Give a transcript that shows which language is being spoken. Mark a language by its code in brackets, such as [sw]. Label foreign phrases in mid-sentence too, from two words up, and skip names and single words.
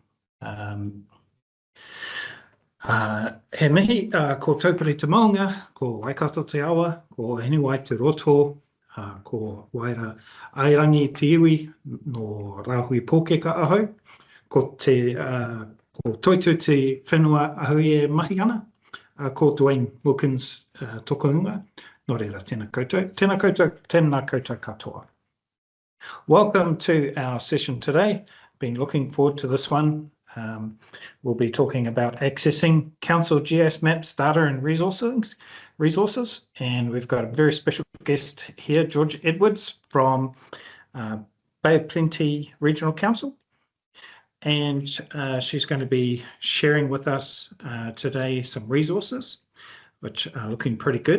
[mi] He mihi ko taupiri te maunga, ko Waikato te awa, ko Whenua te roto, ko Waira airangi te iwi no Rāhui Pōkeka ahau, ko te ko toitu te whenua ahui e mahi ana, ko Dwayne Wilkins tokonunga, no reira tēnā koutou, tēnā koutou katoa. [en] Welcome to our session today. Been looking forward to this one. We'll be talking about accessing council GIS maps, data and resources, and we've got a very special guest here, Georgia Edwards from Bay of Plenty Regional Council, and she's going to be sharing with us today some resources which are looking pretty good.